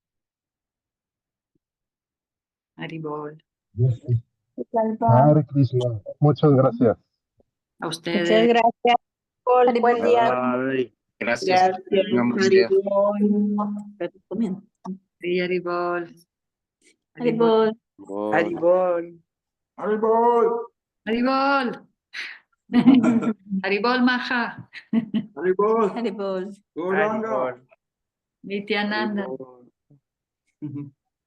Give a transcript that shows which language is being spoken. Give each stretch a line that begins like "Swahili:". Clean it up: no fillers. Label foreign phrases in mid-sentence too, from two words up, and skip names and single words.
Spanish: Haribol. Hare Krishna. Muchas gracias. A Muchas ustedes. gracias. Paul, buen día. Gracias. Tengan buen día. Sí, Haribol. Haribol. Haribol. Haribol. Haribol. Haribol Maha. Haribol. Haribol. Gauranga. Nityananda. Haribol.